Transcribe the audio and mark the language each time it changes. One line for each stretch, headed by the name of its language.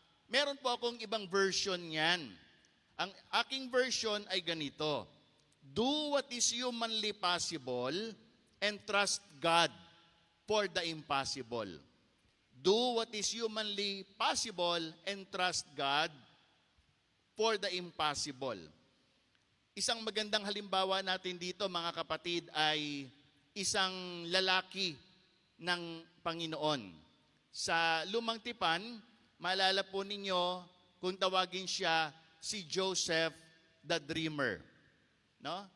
Filipino: Meron po akong ibang version niyan. Ang aking version ay ganito,
English: do what is humanly possible and trust God for the impossible. Do what is humanly possible and trust God for the impossible.
Filipino: Isang magandang halimbawa natin dito, mga kapatid, ay isang lalaki ng Panginoon. Sa Lumang Tipan, maalala po ninyo kung tawagin siya si Joseph the Dreamer. No?